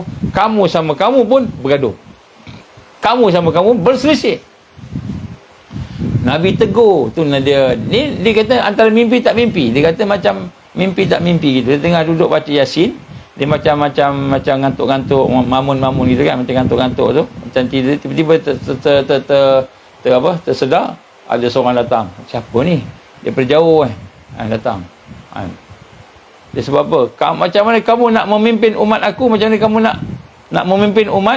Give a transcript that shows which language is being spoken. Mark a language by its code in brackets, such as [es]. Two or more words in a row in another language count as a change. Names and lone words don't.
[ms] Kamu sama kamu pun bergaduh. Kamu sama kamu berselisih. Nabi tegur tu dia. Dia kata antara mimpi tak mimpi. Dia kata macam mimpi tak mimpi gitu. Dia tengah duduk baca Yasin, dia macam ngantuk-ngantuk, mamun-mamun gitu kan, macam ngantuk-ngantuk tu. Macam tiba-tiba tersedar ada seorang datang. Siapa ni? Dia berjauh datang. Dia sebab apa? Macam mana kamu nak memimpin umat aku? Macam mana kamu nak memimpin umat?